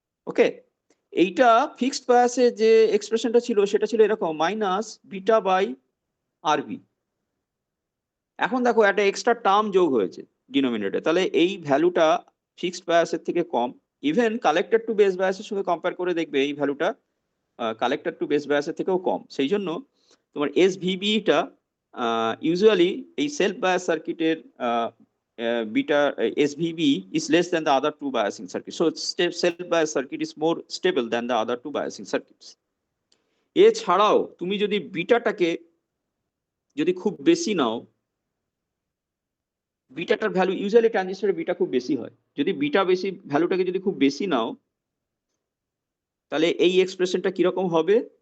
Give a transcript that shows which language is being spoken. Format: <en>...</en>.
<bn>ওকে, এইটা ফিক্সড বায়াসে যে এক্সপ্রেশনটা ছিল সেটা ছিল এরকম মাইনাস বিটা বাই আরবি। এখন দেখো একটা এক্সট্রা টার্ম যোগ হয়েছে ডিনোমিনেটরে, তাহলে এই ভ্যালুটা ফিক্সড বায়াসের থেকে কম। ইভেন কালেক্টর টু বেস বায়াসের সঙ্গে কম্পেয়ার করে দেখবে এই ভ্যালুটা কালেক্টর টু বেস বায়াসের থেকেও কম। সেই জন্য তোমার এসভিবিটা ইউজুয়ালি এই সেলফ বায়াস সার্কিটের</bn> <en>beta SVB is less than the other two biasing circuits. So self bias circuit is more stable than the other two biasing circuits.</en> <bn>এছাড়াও তুমি যদি বিটাটাকে যদি খুব বেশি নাও, বিটাটার ভ্যালু ইউজুয়ালি ট্রানজিস্টরের বিটা খুব বেশি হয়, যদি বিটা বেশি ভ্যালুটাকে যদি খুব বেশি নাও, তাহলে এই এক্সপ্রেশনটা কিরকম হবে?</bn>